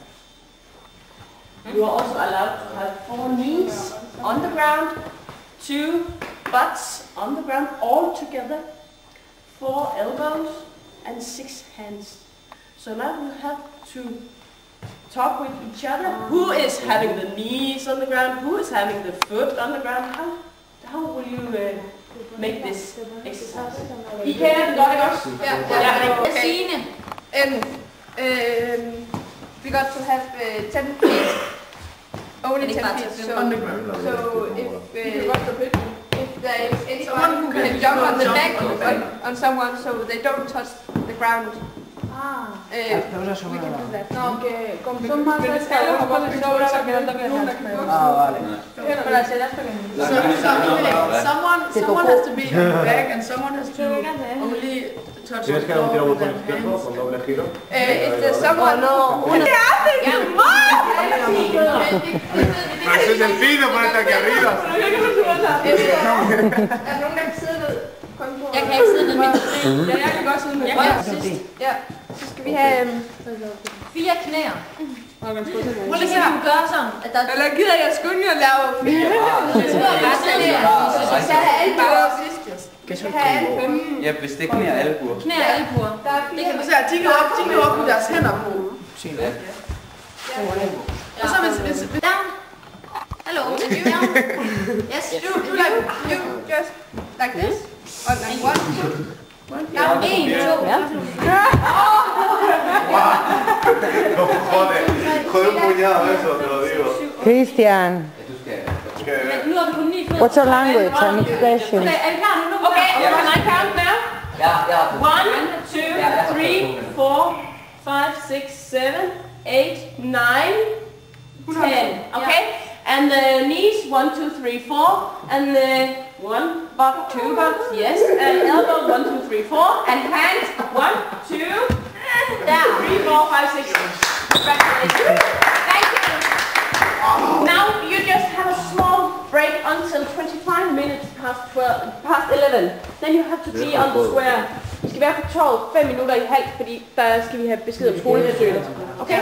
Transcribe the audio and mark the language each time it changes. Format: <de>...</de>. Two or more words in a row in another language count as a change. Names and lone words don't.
<en>You are also allowed to have 4 knees on the ground, 2 butts on the ground all together, 4 elbows and 6 hands. So now you have to talk with each other. Who is having the knees on the ground? Who is having the foot on the ground? How will you make this exercise?</en> <da>I kender den godt, ikke også?</da> <en>Yeah. Okay. Signe. We got to have 10 feet. Only 10 feet. So if there is anyone who can jump on the back on someone so they don't touch the ground. We can do that.</en> <es>No, que son más de escala, como de sobra, que no toque Vale.</es> <en>Someone has to be on the back and someone has to only touch the floor with their hands. If there's someone...</en> <es>¡Es el fino para estar aquí arriba!</es> <da>Er der nogen, der kan sidde ned? Jeg kan ikke sidde ned midt. Ja, jeg kan godt sidde ned. Ja, så skal vi have 4 knæer. Prøv lige at gøre sådan. Eller gider jeg skynde jer at lave 4? Vi skal have albuer sidst. Vi skal have albuer. Ja, hvis det er knæ og albuer. Knæ og albuer. Der er 4. Det kan du se, de kan op med deres hænder på. Og så hvis...</da> <en>Down. Hello. Down. Yes. You just like this. On like 1, 2. Down. 1, 2.</en> <es>Joder, un puñado eso, te lo digo.</es> <en>Christian,</en> <da>Nu er vi på 9 fødder.</da> <en>what's your language and expression?</en> <da>Okay, er I klar nu?</da> <en>Okay, can I count now?</en> <da>Ja.</da> <en>1, 2, 3, 4, 5, 6, 7, 8, 9, 10. Okay? And the knees, 1, 2, 3, 4. And the 1 butt, 2 butts, yes. And elbow, 1, 2, 3, 4. And hands, 1, 2, 3, 4, 5, 6. Congratulations. Thank you. Now you just have a small break until 25 minutes past 11. Then you have to be on the square.</en> <da>Vi skal være på torvet 5 minutter i halv, fordi der skal vi have besked om skolebesøget. Okay?</da>